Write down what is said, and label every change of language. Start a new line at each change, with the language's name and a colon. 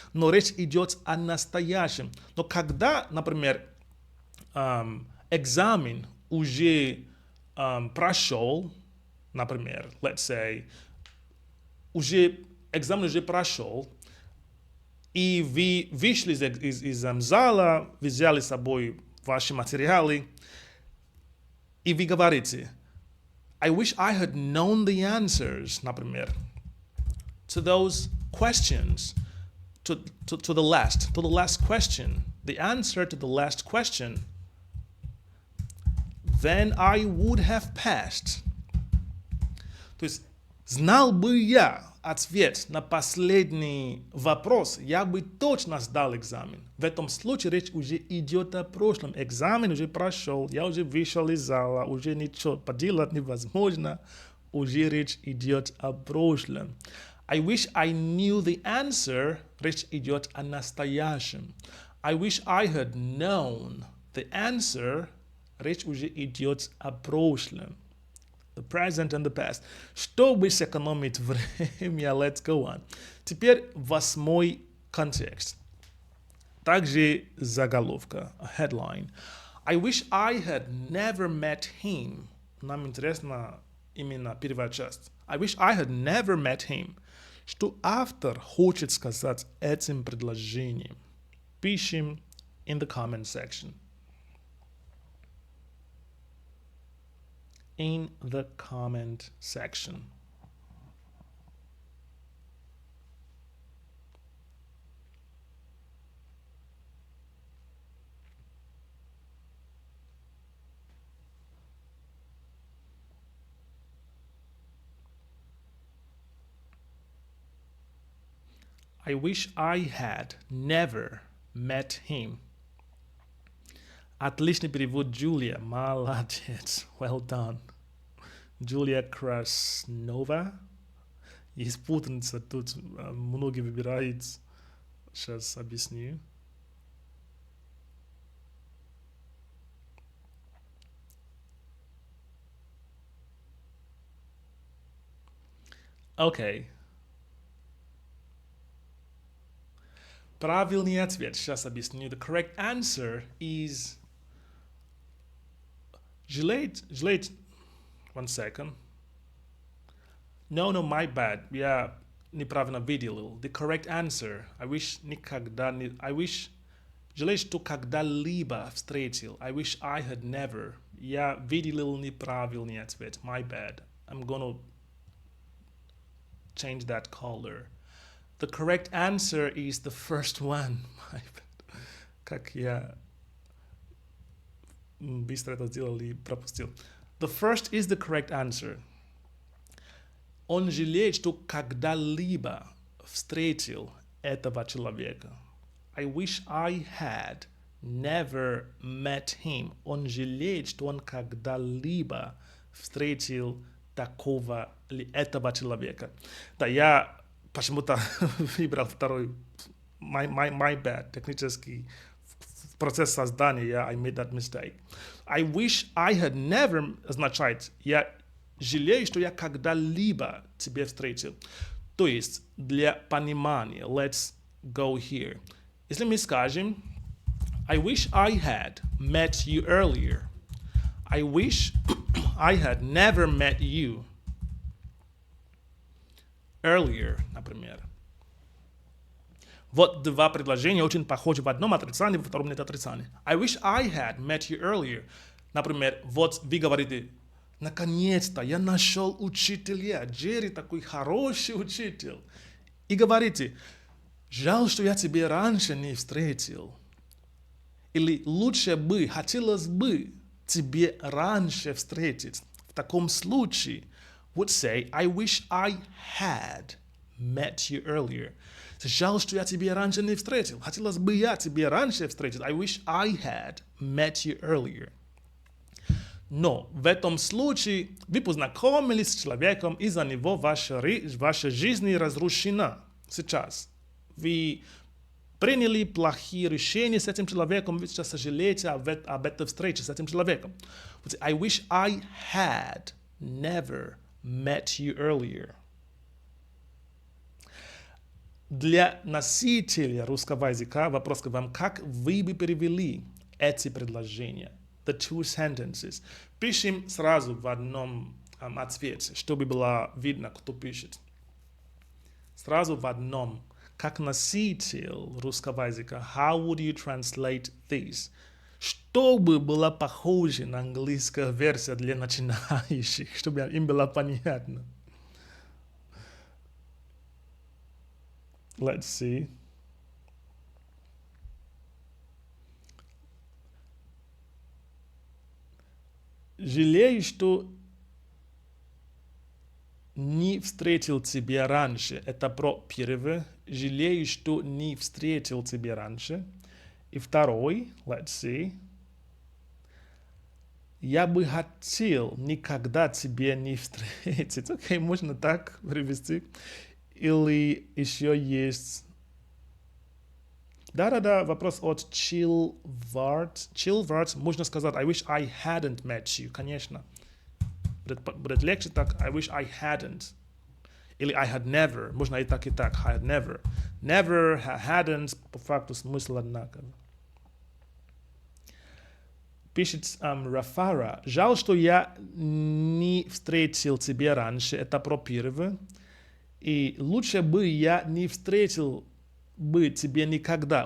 Russian: Но речь идет о настоящем. Но когда, например, экзамен уже прошел, например,
English: let's say,
Russian: экзамен уже прошел, и вы вышли из зала, взяли с собой ваши материалы, и вы говорите,
English: I wish I had known the answers,
Russian: например,
English: to those questions, to the last question, the answer to the last question. then I would have passed.
Russian: То есть, знал бы я ответ на последний вопрос, я бы точно сдал экзамен. В этом случае речь уже идет о прошлом. Экзамен уже прошел, я уже вышел из зала, уже ничего поделать невозможно. Уже речь идет о прошлом.
English: I wish I knew the answer.
Russian: Речь идет о настоящем.
English: I wish I had known the answer.
Russian: Речь уже идет о прошлом.
English: The present and the past.
Russian: Чтобы сэкономить время,
English: let's go on.
Russian: Теперь восьмой контекст. Также заголовка,
English: a headline. I wish I had never met him.
Russian: Нам интересно именно первая часть.
English: I wish I had never met him.
Russian: Что автор хочет сказать этим предложением? Пишем
English: in the comment section. In the comment section. I wish I had never met him.
Russian: Отличный перевод, Джулия. Молодец.
English: Well done.
Russian: Джулия Краснова. Есть путаница тут. Многие выбирают. Сейчас объясню. Окей. Правильный ответ. Сейчас объясню.
English: The correct answer is...
Russian: Жалеть.
English: One second. No, my bad.
Russian: Я неправильно видел.
English: The correct answer. I wish
Russian: никогда не...
English: I wish...
Russian: Жалею, что когда-либо встретил.
English: I wish I had never.
Russian: Я видел неправильный ответ.
English: My bad. I'm gonna change that color. The correct answer is the first one. My bad.
Russian: Как я быстро это сделал и пропустил.
English: The first is the correct answer.
Russian: Он жалеет, что когда-либо встретил этого человека.
English: I wish I had never met him.
Russian: Он жалеет, что он когда-либо встретил такого или этого человека. Да, я почему-то выбрал второй.
English: My bad.
Russian: Технический процесс создания,
English: I made that mistake. I wish I had never
Russian: означает, я жалею, что я когда-либо тебя встретил. То есть, для понимания,
English: let's go here.
Russian: Если мы скажем,
English: I wish I had met you earlier. I wish I had never met you earlier, например.
Russian: Вот два предложения очень похожи в одном отрицании, во втором нет отрицания.
English: I wish I had met you earlier.
Russian: Например, вот вы говорите, наконец-то я нашел учителя. Джерри такой хороший учитель. И говорите, жаль, что я тебя раньше не встретил. Или лучше бы, хотелось бы тебе раньше встретить. В таком случае,
English: would say, I wish I had met you earlier.
Russian: Жаль, что я тебя раньше не встретил. Хотелось бы я тебя раньше встретить.
English: I wish I had met you earlier.
Russian: Но в этом случае вы познакомились с человеком, из-за него ваша жизнь разрушена сейчас. Вы приняли плохие решения с этим человеком, вы сейчас сожалеете об этой встрече с этим человеком.
English: I wish I had never met you earlier.
Russian: Для носителя русского языка вопрос к вам, как вы бы перевели эти предложения?
English: The two sentences.
Russian: Пишем сразу в одном ответе, чтобы было видно, кто пишет. Сразу в одном. Как носитель русского языка,
English: how would you translate this?
Russian: Чтобы было похоже на английскую версию для начинающих, чтобы им было понятно.
English: Let's see.
Russian: жалею, что не встретил тебя раньше. Это про первый. Жалею, что не встретил тебя раньше. И второй,
English: let's see.
Russian: Я бы хотел никогда тебя не встретить. Окей, можно так привести. Или еще есть... Да-да-да, вопрос от Chillvart. Chillvart, можно сказать,
English: I wish I hadn't met you,
Russian: конечно. Будет легче так,
English: I wish I hadn't.
Russian: Или
English: I had never,
Russian: можно и так, I had never. Never, hadn't, по факту смысл одинаковый. Пишет Рафара. Жаль, что я не встретил тебя раньше. Это про первый. И лучше бы я не встретил бы тебя никогда.